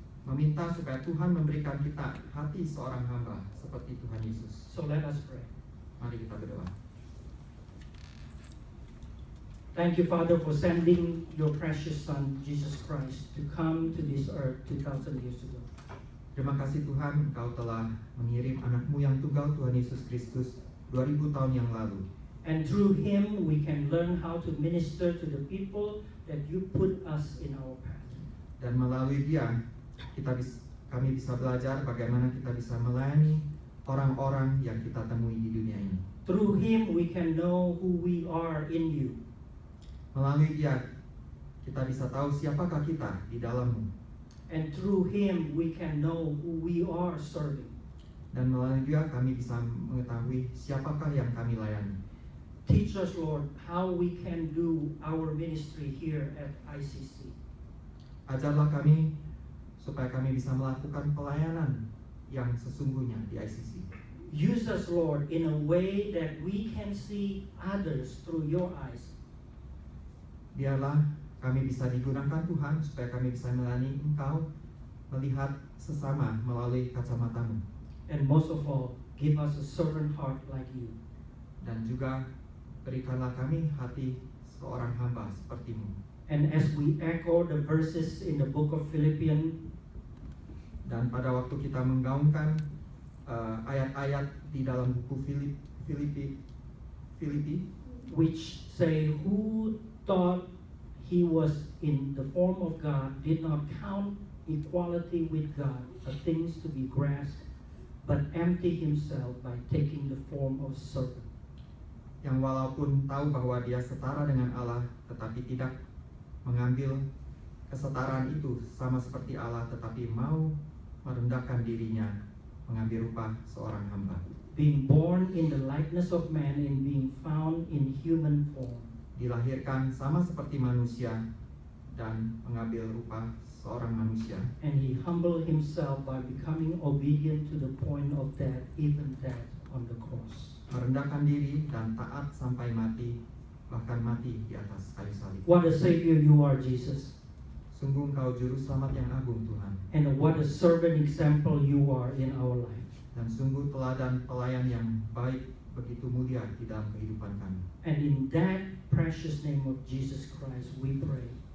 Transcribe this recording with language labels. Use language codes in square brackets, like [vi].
[id] Meminta supaya Tuhan memberikan kita hati seorang hamba seperti Tuhan Yesus. [en] So let us pray. [id] Mari kita berdoa. [en] Thank you, Father, for sending your precious Son, Jesus Christ, to come to this earth 2,000 years ago. [id] Terima kasih Tuhan, Engkau telah mengirim anakmu yang tunggal, Tuhan Yesus Kristus, 2000 tahun yang lalu. [en] And through Him, we can learn how to minister to the people that you put us in our path. [id] Dan melalui Dia, kami bisa belajar bagaimana kita bisa melayani orang-orang yang kita temui di dunia ini. [en] Through Him, we can know who we are in you. [id] Melalui Dia, kita bisa tahu siapakah kita di dalam-Mu. [en] And through Him, we can know who we are serving. [id] Dan melalui Dia, kami bisa mengetahui siapakah yang kami layani. [en] Teach us, Lord, how we can do our ministry here at ICC. [id] Ajarlah kami supaya kami bisa melakukan pelayanan yang sesungguhnya di ICC. [en] Use us, Lord, in a way that we can see others through your eyes. [id] Biarlah kami bisa digunakan Tuhan supaya kami bisa melayani Engkau, melihat sesama melalui kacamata-Mu. [en] And most of all, give us a servant heart like you. [id] Dan juga berikanlah kami hati seorang hamba seperti-Mu. [en] And as we echo the verses in the book of Philippians, [id] dan pada waktu kita menggaungkan ayat-ayat di dalam buku Filipi, [en] which say, who thought he was in the form of God, did not count equality with God a things to be grasped, but emptied himself by taking the form of servant. [id] Yang walaupun tahu bahwa dia setara dengan Allah, tetapi tidak mengambil kesetaraan itu sama seperti Allah, tetapi mau merendahkan dirinya, mengambil rupa seorang hamba. [en] Being born in the likeness of man and being found in human form. [id] Dilahirkan sama seperti manusia dan mengambil rupa seorang manusia. [en] And he humbled himself by becoming obedient to the point of death, even death on the cross. [id] Merendahkan diri dan taat sampai mati, bahkan mati di atas kayu salib. [en] What a Savior you are, Jesus. [id] Sungguh Engkau juru selamat yang agung, Tuhan. [en] And what a servant example you are in our life. [id] Dan sungguh teladan pelayan yang baik, begitu mulia di dalam kehidupan kami. [en] And in that precious name of Jesus Christ we pray.